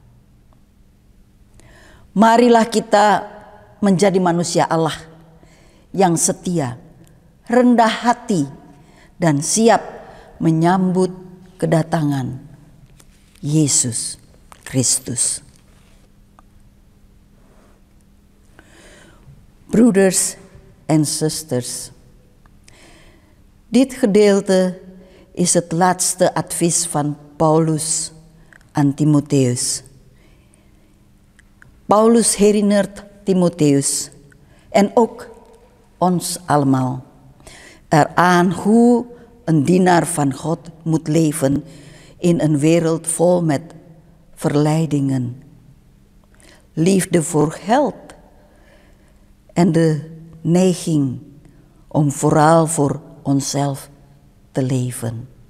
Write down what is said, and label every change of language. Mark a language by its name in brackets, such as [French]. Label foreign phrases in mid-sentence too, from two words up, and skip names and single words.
[Indonesian] Marilah kita menjadi manusia Allah yang setia, rendah hati, dan siap menyambut kedatangan Yesus Kristus. [Dutch] Broeders en zusters, dit gedeelte is het laatste advies van Paulus aan Timotheus. Paulus herinnert Timotheus en ook ons allemaal eraan hoe een dienaar van God moet leven in een wereld vol met verleidingen, liefde voor geld en de neiging om vooral voor onszelf te leven.